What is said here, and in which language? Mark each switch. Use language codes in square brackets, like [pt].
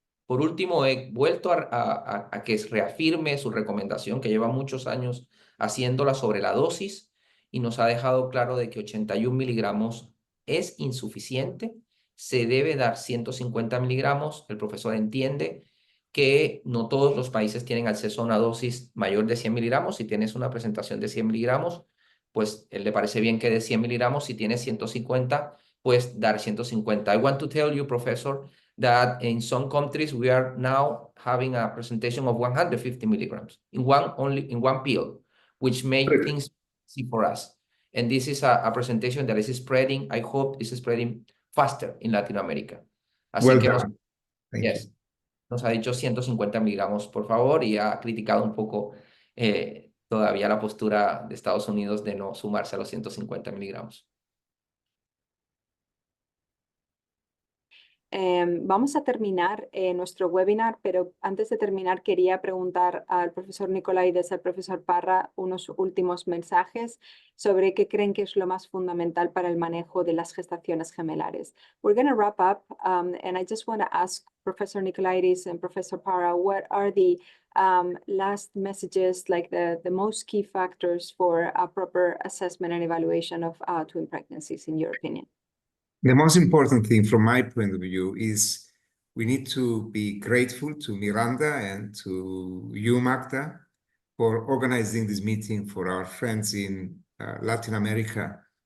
[es] Por último, he vuelto a que reafirme su recomendación, que lleva muchos años haciéndola sobre la dosis, y nos ha dejado claro de que 81 miligramos es insuficiente, se debe dar 150 miligramos. El profesor entiende que no todos los países tienen acceso a una dosis mayor de 100 miligramos. Si tienes una presentación de 100 miligramos, pues él le parece bien que de 100 miligramos. Si tienes 150, pues dar 150. [en] I want to tell you, professor, that in some countries we are now having a presentation of 150 milligrams in one pill, which make things easy for us. And this is a presentation that is spreading. I hope is spreading faster in Latin America. [es] Así [en] Well [es] que [en] done. Thank you. [es] nos ha dicho 150 miligramos, por favor, y ha criticado un poco todavía la postura de Estados Unidos de no sumarse a los 150 miligramos. Vamos a terminar nuestro webinar, pero antes de terminar quería preguntar al profesor Nicolaides, al profesor Parra, unos últimos mensajes sobre qué creen que es lo más fundamental para el manejo de las gestaciones gemelares. [en] We're going to wrap up, and I just want to ask Professor Nicolaides and Professor Parra, what are the last messages, like the most key factors for a proper assessment and evaluation of twin pregnancies, in your opinion? The most important thing from my point of view is we need to be grateful to Miranda and to you, Magda, for organizing this meeting for our friends in Latin America.